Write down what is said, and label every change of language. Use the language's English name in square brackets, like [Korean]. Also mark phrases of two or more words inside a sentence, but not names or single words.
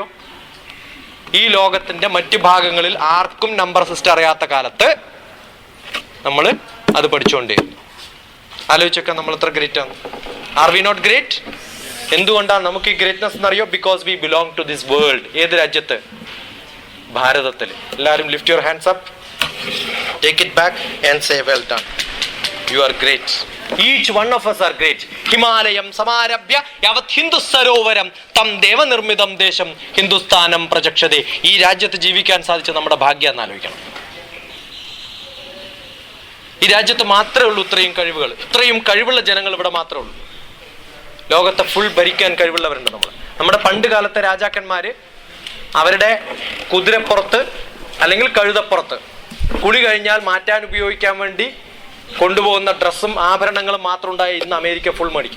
[Malayalam] ഈ ലോകത്തിന്റെ മറ്റു ഭാഗങ്ങളിൽ ആർക്കും [English] number system [Malayalam] അറിയാത്ത കാലത്ത് നമ്മൾ അത് പഠിച്ചുകൊണ്ടേയിരുന്നു. ആലോചിച്ചൊക്കെ നമ്മൾ എത്ര ഗ്രേറ്റ് ആണ്. [English] are we not great? [Malayalam] എന്തുകൊണ്ടാണ് നമുക്ക് ഈ ഗ്രേറ്റ്നെസ് എന്നറിയോ? [English] because we belong to this world. [Malayalam] ഏത് രാജ്യത്ത്? ഭാരതത്തിൽ. [English] എല്ലാവരും lift your hands up, take it back and say well done. You are great. Each one of us are great. [Sanskrit] हिमालयं समारभ्य यावत् हिन्दु सरोवरं तं देव निर्मिदं देशं हिन्दुस्तानं प्रचक्षदे. [Malayalam] ഈ രാജ്യത്ത് ജീവിക്കാൻ സാധിച്ച നമ്മുടെ ഭാഗ്യം എന്ന് ആലോചിക്കണം. ഈ രാജ്യത്ത് മാത്രമേ ഉള്ളൂ ഇത്രയും കഴിവുകൾ. ഇത്രയും കഴിവുള്ള ജനങ്ങൾ ഇവിടെ മാത്രമേ ഉള്ളൂ. ലോകത്തെ ഫുൾ ഭരിക്കാൻ കഴിവുള്ളവരുണ്ട് നമ്മൾ. നമ്മുടെ പണ്ട് കാലത്തെ രാജാക്കന്മാര് അവരുടെ കുതിരപ്പുറത്ത് അല്ലെങ്കിൽ കഴുതപ്പുറത്ത് കുളി കഴിഞ്ഞാൽ മാറ്റാൻ ഉപയോഗിക്കാൻ വേണ്ടി കൊണ്ടുപോകുന്ന ഡ്രസ്സും ആഭരണങ്ങളും മാത്രം ഉണ്ടായി ഇന്ന് അമേരിക്ക ഫുൾ മേടിക്കും.